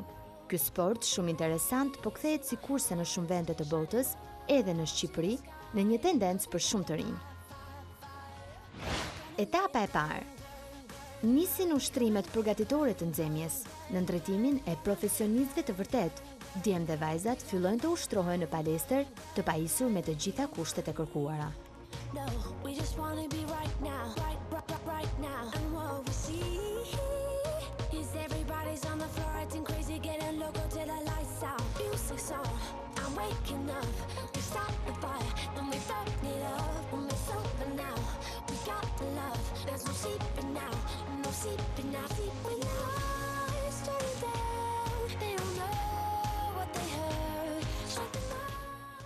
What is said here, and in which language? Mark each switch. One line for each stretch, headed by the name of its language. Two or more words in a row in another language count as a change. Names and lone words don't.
Albanian: Ky sport, shumë interesant, po kthehet si kurse në shumë vende të botës, edhe në Shqipëri, në një tendencë për shumë të rinj. Etapa e parë. Nisin ushtrimet përgatitore të nxemjes, në ndërtimin e profesionistëve të vërtet. Djemt dhe vajzat fillojnë të ushtrohen në palestër, të pajisur me të gjitha kushtet e kërkuara.
English: No, we just want to be right now, right now. And what we see is everybody's on the floor acting crazy, getting loco till the lights out. Music's on, I'm waking up. We start the fire, then we burn it up. When it's over now, we got the love. There's no sleeping now, no sleeping now, sleeping now. It's turning down, they don't know what they heard.